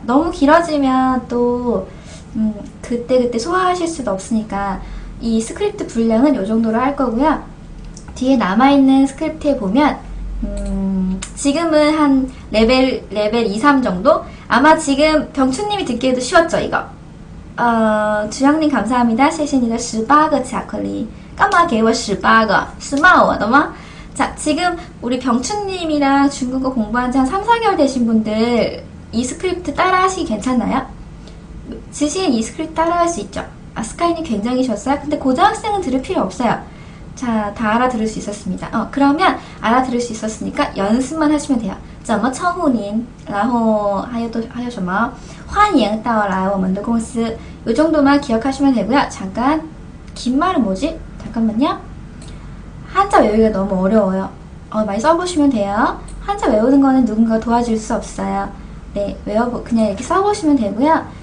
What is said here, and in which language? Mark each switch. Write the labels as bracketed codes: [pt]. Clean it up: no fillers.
[ko] 너무 길어지면 또 그때 소화하실 수도 없으니까 이 스크립트 분량은 이 정도로 할 거고요. 뒤에 남아있는 스크립트에 보면 지금은 한 레벨 2, 3 정도? 아마 지금 병추님이 듣기에도 쉬웠죠, 이거? 주영님 감사합니다. [zh] 谢谢你的18个巧克力干嘛给我18个是骂我的吗? [ko] 자, 지금 우리 병춘님이랑 중국어 공부한 지 한 3, 4개월 되신 분들 이 스크립트 따라 하시기 괜찮나요? 지시엔 이 스크립트 따라 할 수 있죠? 스카이님 굉장히 좋았어요. 근데 고등학생은 들을 필요 없어요. 자, 다 알아들을 수 있었습니다. 그러면 알아들을 수 있었으니까 연습만 하시면 돼요. [zh] 怎么称呼您然后还有什么欢迎到来我们的公司 [ko] 이 정도만 기억하시면 되고요. 잠깐 긴 말은 뭐지? 잠깐만요. 한자 외우기가 너무 어려워요. 많이 써보시면 돼요. 한자 외우는 거는 누군가 도와줄 수 없어요. 네, 그냥 이렇게 써보시면 되고요.